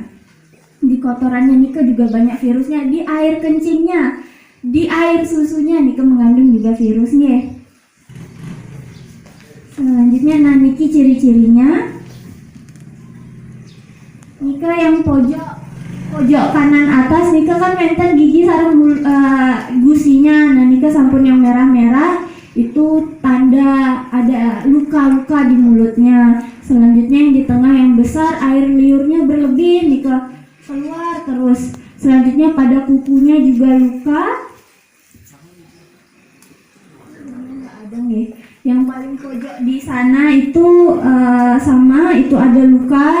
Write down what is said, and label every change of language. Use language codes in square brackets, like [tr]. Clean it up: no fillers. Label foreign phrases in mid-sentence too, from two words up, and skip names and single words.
[id] Di kotorannya nike juga banyak virusnya, di air kencingnya, di air susunya nike mengandung juga virusnya. Selanjutnya, nah niki ciri-cirinya. Nike yang pojok kanan atas nike kan menten gigi sareng gusinya. Nah [ban] nike sampun [id] yang merah-merah itu tanda ada luka-luka di mulutnya. Selanjutnya yang di tengah yang besar, air liurnya berlebih nike keluar terus. Selanjutnya pada kukunya juga luka. Yang paling pojok di sana itu sama itu ada luka.